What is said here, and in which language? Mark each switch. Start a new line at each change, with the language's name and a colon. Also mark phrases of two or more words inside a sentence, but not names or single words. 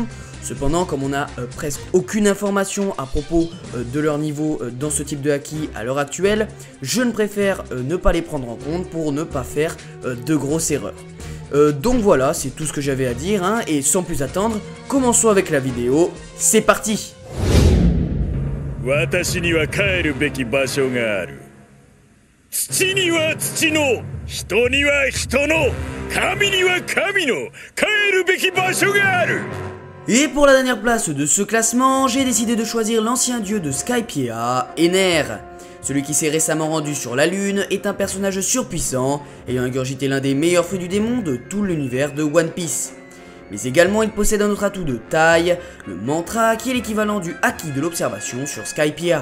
French: Cependant, comme on n'a presque aucune information à propos de leur niveau dans ce type de haki à l'heure actuelle, je ne préfère ne pas les prendre en compte pour ne pas faire de grosses erreurs. Donc voilà, c'est tout ce que j'avais à dire, hein, et sans plus attendre, commençons avec la vidéo, c'est parti!
Japanese: 私には帰るべき場所がある。土には土の、人には人の、神には神の帰るべき場所がある。
French: Et pour la dernière place de ce classement, j'ai décidé de choisir l'ancien dieu de Skypiea, Ener. Celui qui s'est récemment rendu sur la lune est un personnage surpuissant, ayant ingurgité l'un des meilleurs fruits du démon de tout l'univers de One Piece. Mais également il possède un autre atout de taille, le mantra qui est l'équivalent du haki de l'observation sur Skypiea.